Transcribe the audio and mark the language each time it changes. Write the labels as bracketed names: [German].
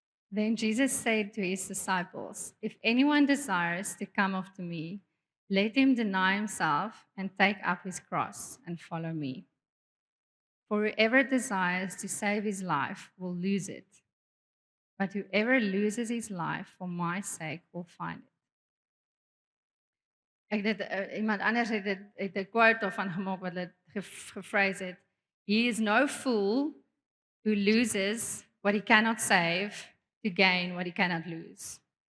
[English] Then Jesus said to his disciples, if anyone desires to come after me, let him deny himself and take up his cross and follow me. For whoever desires to save his life will lose it, but whoever loses his life for my sake will find it. [Afrikaans] Ek dit iemand anders het 'n quote daarvan gemaak wat dit gephrase het. [English] He is no fool who loses what he cannot save to gain what he cannot lose.